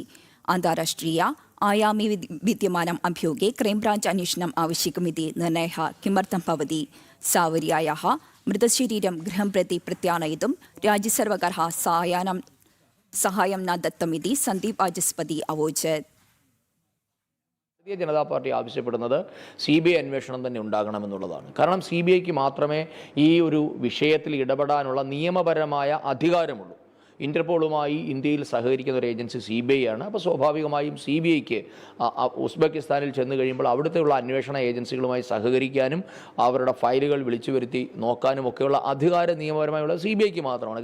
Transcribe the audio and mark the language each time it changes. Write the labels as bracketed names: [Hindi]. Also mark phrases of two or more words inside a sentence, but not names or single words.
[Sanskrit] अन्ताराष्ट्रिय आयामे विद्यमानम् अभियोगे क्रैम्ब्राञ्च् अन्वेषणम् आवश्यकमिति निर्णयः किमर्थं भवति? सावर्यायाः मृतशरीरं गृहं प्रति प्रत्यानयितुं राज्यसर्वकारः सहायं न दत्तमिति सन्दीप् वाचस्पति अवोचत्। [Malayalam] ഭാരതീയ ജനതാ പാർട്ടി ആവശ്യപ്പെടുന്നത് CBI അന്വേഷണം തന്നെ ഉണ്ടാകണമെന്നുള്ളതാണ്. കാരണം CBIക്ക് മാത്രമേ ഈ ഒരു വിഷയത്തിൽ ഇടപെടാനുള്ള നിയമപരമായ അധികാരമുള്ളൂ. ഇന്റർപോളുമായി ഇന്ത്യയിൽ സഹകരിക്കുന്ന ഒരു ഏജൻസി CBI ആണ്. അപ്പോൾ സ്വാഭാവികമായും CBIക്ക് ഉസ്ബെക്കിസ്ഥാനിൽ ചെന്ന് കഴിയുമ്പോൾ അവിടുത്തെയുള്ള അന്വേഷണ ഏജൻസികളുമായി സഹകരിക്കാനും അവരുടെ ഫയലുകൾ വിളിച്ചു വരുത്തി നോക്കാനും ഒക്കെയുള്ള അധികാരം നിയമപരമായുള്ള CBIക്ക് മാത്രമാണ്.